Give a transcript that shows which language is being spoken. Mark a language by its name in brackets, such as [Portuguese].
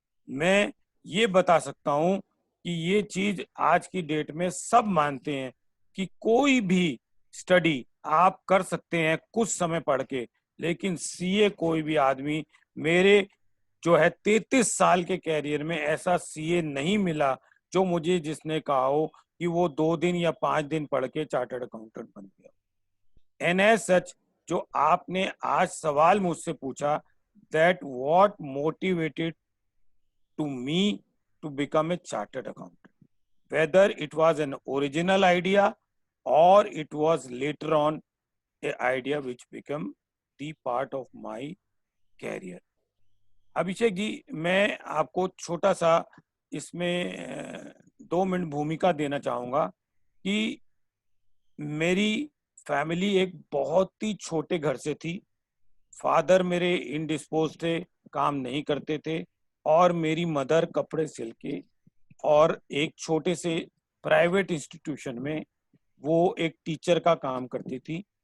[Hindi] मैं ये बता सकता हूं कि ये चीज आज की डेट में सब मानते हैं कि कोई भी स्टडी आप कर सकते हैं कुछ समय पढ़ के, लेकिन CA कोई भी आदमी, मेरे जो है 33 साल के कैरियर में ऐसा CA नहीं मिला जो मुझे जिसने कहा हो कि वो 2 दिन या 5 दिन पढ़ के चार्टर्ड अकाउंटेंट बन गया। [English] and as such, [Hindi] जो आपने आज सवाल मुझसे पूछा, [English] That what motivated to me to become a chartered accountant, whether it was an original idea or it was later on a idea which became the part of my career। [Hindi] Abhishek ji, मैं आपको छोटा सा इसमें 2 मिनट भूमिका देना चाहूंगा कि मेरी फैमिली एक बहुत ही छोटे घर से थी। फादर मेरे इंडिस्पोज थे, काम नहीं करते थे, और मेरी मदर कपड़े सिल के और एक छोटे से प्राइवेट इंस्टीट्यूशन में वो एक टीचर का काम करती थी।